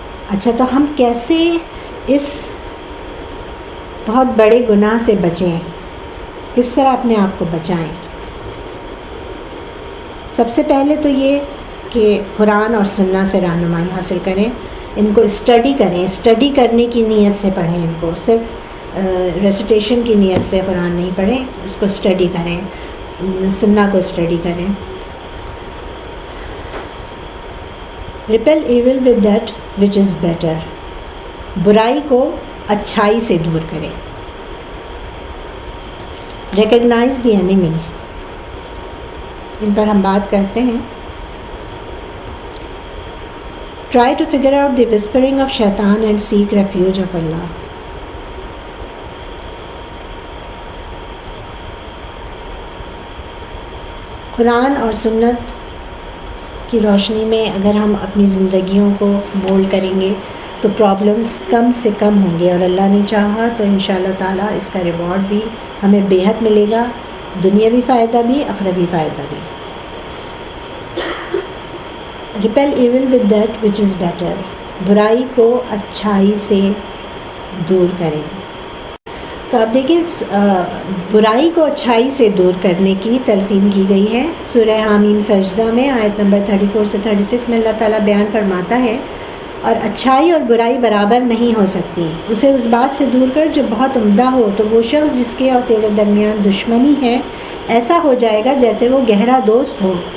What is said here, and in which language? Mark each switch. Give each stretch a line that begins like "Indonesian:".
Urdu: اچھا، تو ہم کیسے اس بہت بڑے گناہ سے بچیں، کس طرح اپنے آپ کو بچائیں؟ سب سے پہلے تو یہ کہ قرآن اور سنت سے رہنمائی حاصل کریں، ان کو اسٹڈی کریں، اسٹڈی کرنے کی نیت سے پڑھیں. ان کو صرف ریسیٹیشن کی نیت سے قرآن نہیں پڑھیں، اس کو اسٹڈی کریں، سنت کو اسٹڈی کریں.
English: Repel evil with that which is better.
Urdu: برائی کو اچھائی سے دور کریں.
English: recognize the enemy,
Urdu: ان پر ہم بات کرتے ہیں.
English: Try to figure out the whispering of شیطان and seek refuge of Allah.
Urdu: قرآن اور سنت کی روشنی میں اگر ہم اپنی زندگیوں کو مولڈ کریں گے تو پرابلمس کم سے کم ہوں گے، اور اللہ نے چاہا تو انشاءاللہ تعالیٰ اس کا ریوارڈ بھی ہمیں بے حد ملے گا، دنیاوی فائدہ بھی، اخروی فائدہ بھی.
English: Repel evil with that which is better.
Urdu: برائی کو اچھائی سے دور کریں. تو اب دیکھیں برائی کو اچھائی سے دور کرنے کی تلقین کی گئی ہے. سورہ حامیم سجدہ میں آیت نمبر 34 سے 36 میں اللہ تعالیٰ بیان فرماتا ہے، اور اچھائی اور برائی برابر نہیں ہو سکتی، اسے اس بات سے دور کر جو بہت عمدہ ہو، تو وہ شخص جس کے اور تیرے درمیان دشمنی ہے ایسا ہو جائے گا جیسے وہ گہرا دوست ہو.